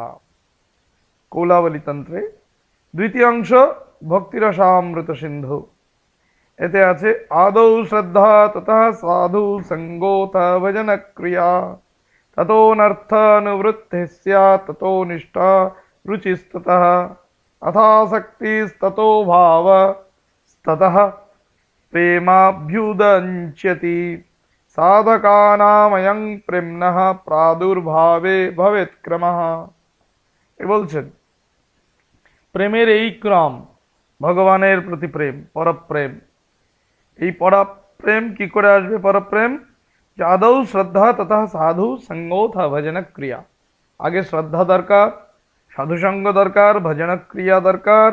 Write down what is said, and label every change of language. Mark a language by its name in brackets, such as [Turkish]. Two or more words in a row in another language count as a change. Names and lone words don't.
[Bangla] কৌলাবলী তন্ত্রে দ্বিতীয় অংশ ভক্তিরসামৃত সিন্ধু। এতে আছে [Sanskrit] আদৌ শ্রদ্ধা ততঃ সাধু সঙ্গোথ ভজন ক্রিয়া ততোনর্থ নিবৃত্তি স্যাৎ ততো নিষ্ঠা রুচিস্ততঃ अथासक्तिस्ततो भावस्ततः प्रेमाभ्युदञ्च्यति साधकानामयं प्रेम्णः प्रादुर्भावे भवेत्क्रमः। [Bangla] বলছেন প্রেমের এই ক্রম, ভগবানের প্রতি প্রেম, পরপ্রেম। এই পরপ্রেম কি করে আসবে? পরপ্রেম যে [Sanskrit] আদৌ শ্রদ্ধা তথা সাধু সঙ্গোথ ভজন ক্রিয়া। [Bangla] আগে শ্রদ্ধা দরকার, সাধুসঙ্গ দরকার, ভজন ক্রিয়া দরকার।